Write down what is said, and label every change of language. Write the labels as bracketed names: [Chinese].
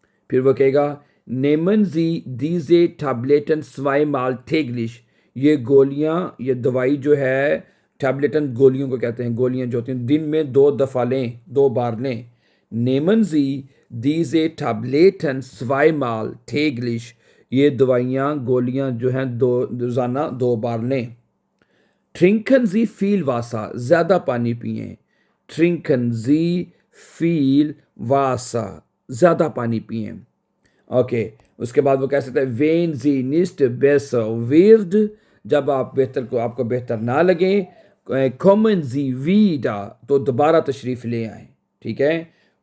[Hindi] फिर वो कहेगा [German] nehmen Sie diese Tabletten zweimal täglich, [Hindi] ये गोलियाँ, ये दवाई जो है, टैबलेटन गोलियों को कहते हैं, गोलियाँ जो होती हैं दिन में 2 दफ़ा लें, 2 बार लें। [German] nehmen Sie diese Tabletten zweimal täglich, [Hindi] ये दवाइयाँ गोलियाँ जो हैं रोज़ाना 2 बार लें। [German] Trinken Sie viel Wasser, [Hindi] ज़्यादा पानी पिएं, [German] Trinken Sie viel Wasser, [Hindi] ज़्यादा पानी पिएं। ओके, उसके बाद वो कह सकता है [German] wenn Sie nicht besser wird, [Hindi] जब आप बेहतर को आपको बेहतर ना लगे, [German] kommen Sie wieder, [Hindi] तो दोबारा तशरीफ़ ले आएँ, ठीक है।